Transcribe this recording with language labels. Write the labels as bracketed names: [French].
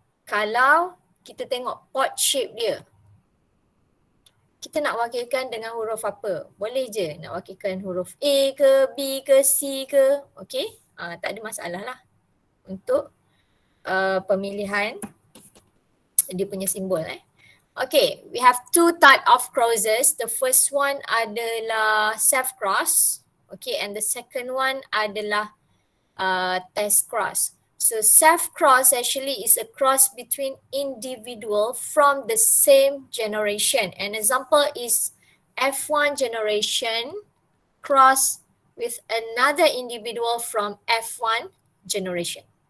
[Malay] Kalau kita tengok pot shape dia, kita nak wakilkan dengan huruf apa? Boleh je nak wakilkan huruf A ke, B ke, C ke. Okay, tak ada masalah lah untuk pemilihan dia punya simbol. [English] Okay, we have two type of crosses. The first one [Malay] adalah [English] self cross. Okay, and the second one [Malay] adalah [English] test cross. So self cross actually is a cross between individual from the same generation. An example is F1 generation cross with another individual from F1 generation.